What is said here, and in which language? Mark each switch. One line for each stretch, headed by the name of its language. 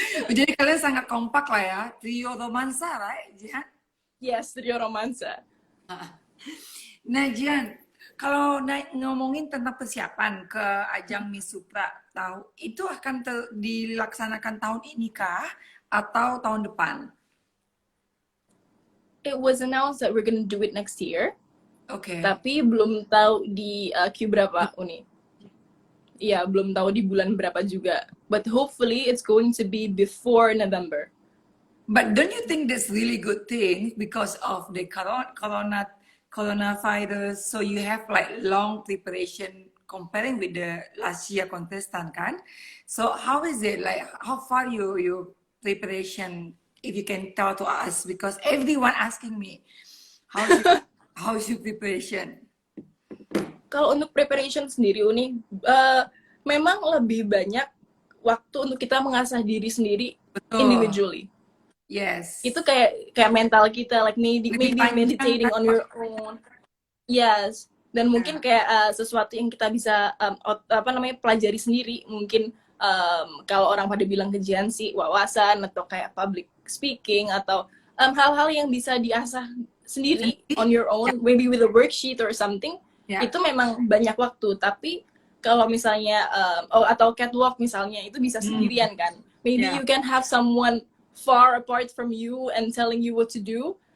Indonesian: Jadi kalian sangat kompak lah ya, trio romansa, right, Jihan? Yes, trio romansa. Nah, Jihan, kalau ngomongin tentang persiapan ke ajang Miss Supra, itu akan dilaksanakan tahun ini kah atau tahun depan?
English: It was announced that we're gonna do it next year. Okay.
Indonesian: Tapi belum tahu di Q berapa, Uni. Iya, belum tahu di bulan berapa juga.
English: But hopefully it's going to be before November. But don't you think that's really good thing because of the coronavirus? So you have like long preparation comparing with the last year contestant, kan? So how is it like? How far your preparation? If you can tell to us, because everyone asking me, how's your preparation?
Indonesian: Kalau untuk preparation sendiri, Uni, memang lebih banyak waktu untuk kita mengasah diri sendiri. Betul. Individually.
English: Yes.
Indonesian: Itu kayak mental kita,
English: like maybe meditating on your own. Yes.
Indonesian: Dan mungkin kayak sesuatu yang kita bisa pelajari sendiri. Mungkin kalau orang pada bilang kejian sih wawasan, atau kayak public speaking, atau hal-hal yang bisa diasah sendiri
English: on your own, maybe with a worksheet or something.
Indonesian: Itu memang banyak waktu. Tapi kalau misalnya atau catwalk misalnya, itu bisa sendirian kan.
English: Maybe you can have someone far apart from you and telling you what to do.